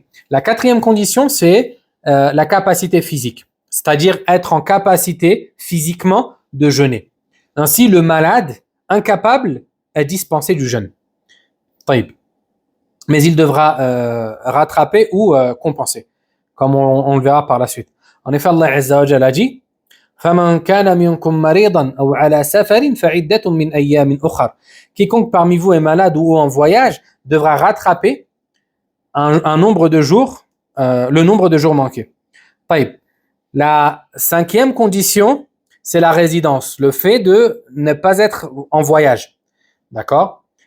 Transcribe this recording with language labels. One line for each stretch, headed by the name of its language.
French: La quatrième condition, c'est la capacité physique, c'est-à-dire être en capacité physiquement de jeûner. Ainsi, le malade, incapable, est dispensé du jeûne. Mais il devra rattraper ou compenser, comme on le verra par la suite. En effet, Allah Azza wa Jalla a dit:
Arabic: فَمَنْ كَانَ مِنْكُمْ مَرِيضًا أَوْ عَلَى سَفَرٍ فَعِدَّةٌ مِنْ أَيَّامٍ أُخَرَ.
French: Quiconque parmi vous est malade ou en voyage devra rattraper un nombre de jours, le nombre de jours manqués. La cinquième condition, c'est la résidence, le fait de ne pas être en voyage. D'accord?